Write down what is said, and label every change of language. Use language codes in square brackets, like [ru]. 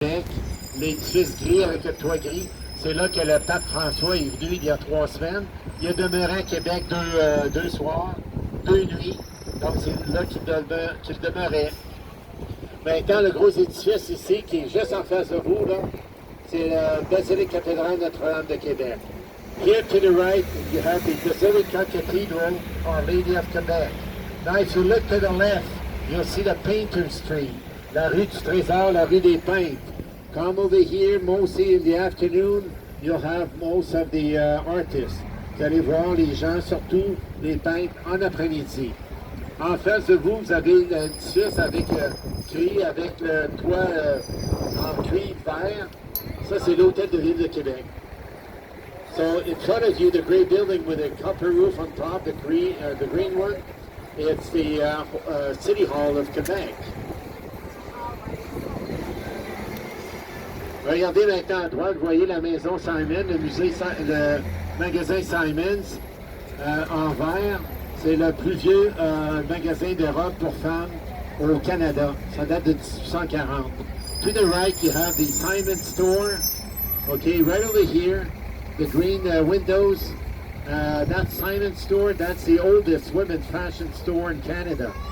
[fr] Québec, l'édifice gris avec le toit gris. C'est là que le pape François est venu il y a 3 semaines. Il a demeuré à Québec deux soirs, 2 nuits. Donc c'est là qu'il demeurait. Maintenant, le gros édifice ici, qui est juste en face de vous, là, c'est la Basilique cathédrale Notre-Dame de Québec. [en] Here to the right, you have the Basilica Cathedral, Our Lady of Quebec. Now, if you look to the left, you'll see the Painter Street, la rue du Trésor, la rue des Peintres. Come over here, mostly in the afternoon, you'll have most of the artists. [fr] Vous allez voir les gens, surtout les peintres, en après-midi. En face de vous, vous avez l'édifice avec gris, avec le toit en cuivre vert. Ça, c'est l'Hôtel de Ville de Québec. [en] So in front of you, the gray building with a copper roof on top, the green one, it's the City Hall of Quebec. [fr] Regardez maintenant à droite, vous voyez la maison Simon, le magasin Simons en vert. C'est le plus vieux magasin de robe pour femmes au Canada. Ça date de 1840. [en] To the right, you have the Simon store. Okay, right over here, the green windows. That Simon store, that's the oldest women's fashion store in Canada.